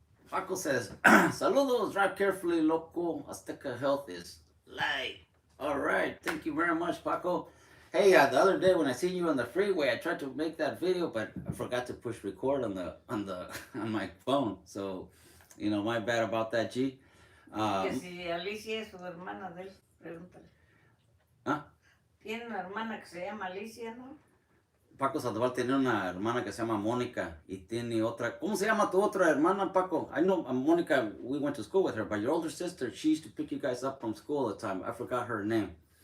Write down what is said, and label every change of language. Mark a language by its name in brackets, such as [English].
[English] Paco says, saludos, drive carefully, loco. Azteca Health is light. All right, thank you very much, Paco. Hey, the other day when I seen you on the freeway, I tried to make that video, but I forgot to push record on my phone. So, my bad about that, G. [Spanish] Que si Alicia es su hermana de él, pregúntale. ¿Ah? Tiene una hermana que se llama Alicia, ¿no? Paco Sandoval tiene una hermana que se llama Mónica y tiene otra. ¿Cómo se llama tu otra hermana, Paco? [English] I know Mónica, we went to school with her, but your older sister, she used to pick you guys up from school all the time. I forgot her name.